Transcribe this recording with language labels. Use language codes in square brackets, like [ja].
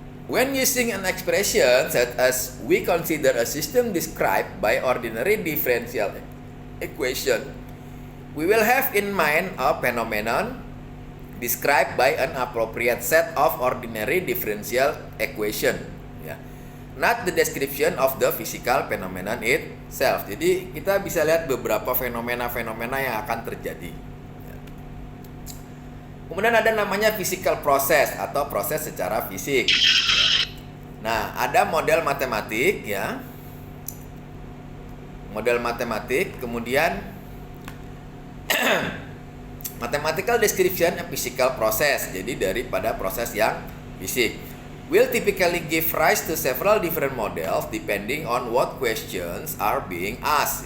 [en] When using an expression such as we consider a system described by ordinary differential equation, we will have in mind a phenomenon described by an appropriate set of ordinary differential equation, ya. Not the description of the physical phenomenon itself. [id] Jadi kita bisa lihat beberapa fenomena-fenomena yang akan terjadi. Kemudian ada namanya [en] physical process [id] atau proses secara fisik. Nah, ada model matematik ya. Model matematik, kemudian [en] mathematical description a physical process. [id] Jadi daripada proses yang fisik. [en] Will typically give rise to several different models depending on what questions are being asked.